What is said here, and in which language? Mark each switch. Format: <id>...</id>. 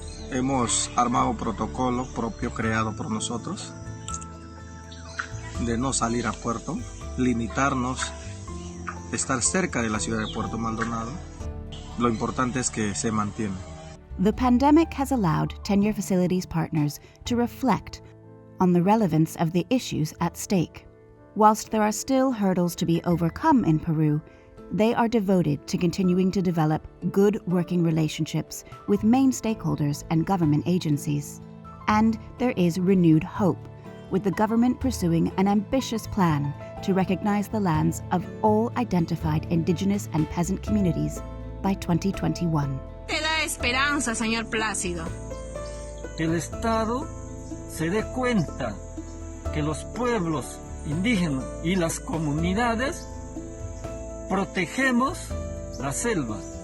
<es>Hemos armado un protocolo propio creado por nosotros de no salir a puerto, limitarnos, estar cerca de la ciudad de Puerto Maldonado. Lo importante es que se mantiene.</es> <en>The pandemic has allowed tenure facilities partners to reflect on the relevance of the issues at stake. Whilst there are still hurdles to be overcome in Peru, they are devoted to continuing to develop good working relationships with main stakeholders and government agencies. And there is renewed hope, with the government pursuing an ambitious plan to recognize the lands of all identified indigenous and peasant communities by 2021.</en> <es>Te da esperanza, señor Plácido. El Estado se dé cuenta que los pueblos indígenas y las comunidades protegemos la selva.</es>